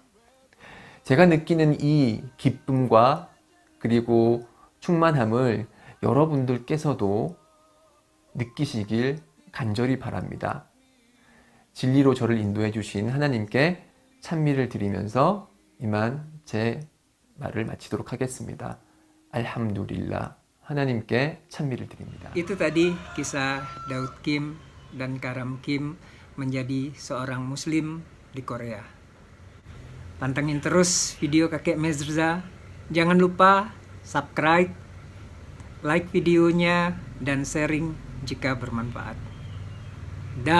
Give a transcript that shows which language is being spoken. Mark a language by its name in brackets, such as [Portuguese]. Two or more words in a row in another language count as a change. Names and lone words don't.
[Korean] 제가 느끼는 이 기쁨과 그리고 충만함을 여러분들께서도 느끼시길 간절히 바랍니다. 진리로 저를 인도해 주신 하나님께 찬미를 드리면서 이만 제 말을 마치도록 하겠습니다. [Arabic] الحمد لله. [Korean] 하나님께 찬미를 드립니다. [Indonesian] Itu tadi kisah Daud Kim dan Karam Kim menjadi seorang muslim di Korea. Pantengin terus video Kakek Mezrza. Jangan lupa subscribe, like videonya, dan sharing jika bermanfaat.